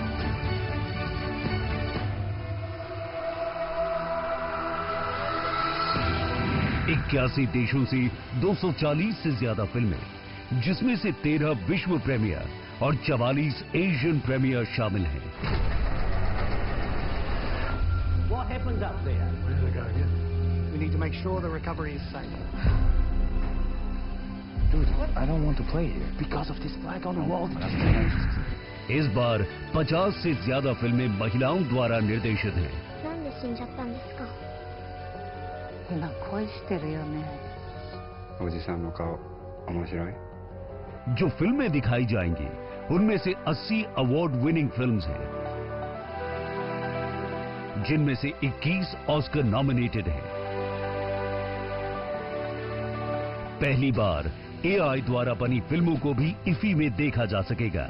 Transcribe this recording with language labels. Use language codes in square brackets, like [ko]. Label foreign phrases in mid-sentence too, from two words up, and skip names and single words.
[hi] 81 देशों से 240 से ज्यादा फिल्में, जिसमें से 13 विश्व प्रीमियर और 44 [en] Asian premiere [hi] शामिल हैं। [en] What happens up there? We're gonna go, yeah. We need to make sure the recovery is safe. Dude, I don't want to play here because of this flag on the wall. [hi] इस बार 50 से ज्यादा फिल्में महिलाओं द्वारा निर्देशित हैं। [ja] なんで死んじゃったんですか？今恋してるよね。おじさんの顔面白い？ [hi] जो फिल्में दिखाई जाएंगी उनमें से 80 [en] award winning films [hi] हैं, जिनमें से 21 [en] Oscar nominated [hi] हैं। पहली बार AI द्वारा बनी फिल्मों को भी IFFI में देखा जा सकेगा।